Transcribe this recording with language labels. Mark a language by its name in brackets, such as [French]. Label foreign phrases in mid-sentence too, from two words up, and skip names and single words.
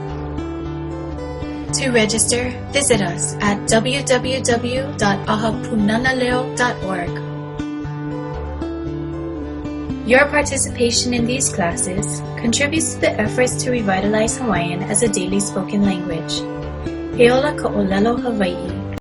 [English] To register, visit us at www.ahapunanaleo.org. Your participation in these classes contributes to the efforts to revitalize Hawaiian as a daily spoken language. [Hawaiian] He ola ka ʻōlelo Hawaiʻi.